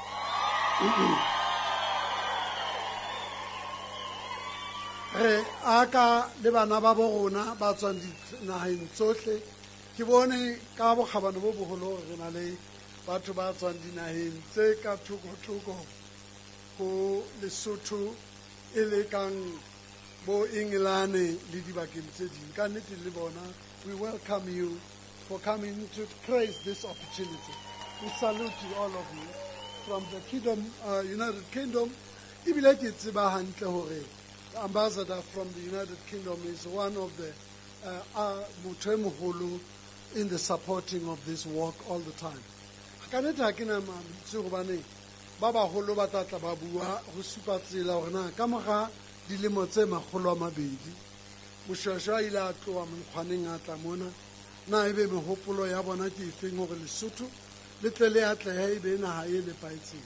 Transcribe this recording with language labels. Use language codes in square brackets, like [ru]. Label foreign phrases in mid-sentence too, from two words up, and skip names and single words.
[st] Re aka le bana ba bo rona ba tswang dinaheng tsohle. Ke bone ka bokgabane bo boholo re na le batho ba tswang dinaheng tse ka thoko-thoko ho Lesotho e le kang bo England le dibakeng tse ding. Ka nnete le bona, [en] we welcome you for coming to praise this opportunity. We salute you, all of you, from the Kingdom, United Kingdom. [st] Ibile ke tseba hantle hore [en] the ambassador from the United Kingdom is one of the [st] motho e moholo [en] in the supporting of this walk all the time. [st] Ka nnete ha ke na mamitse hobane ba baholo ba tla ba bua ho supa tsela hore na ka mora dilemo tse 200 Moshoeshoe a ile a tloha mokgwaneng a tla mona na ebe mehopolo ya bona ke efeng hore Lesotho le tle le atlehe ebe naha e lepaetseng.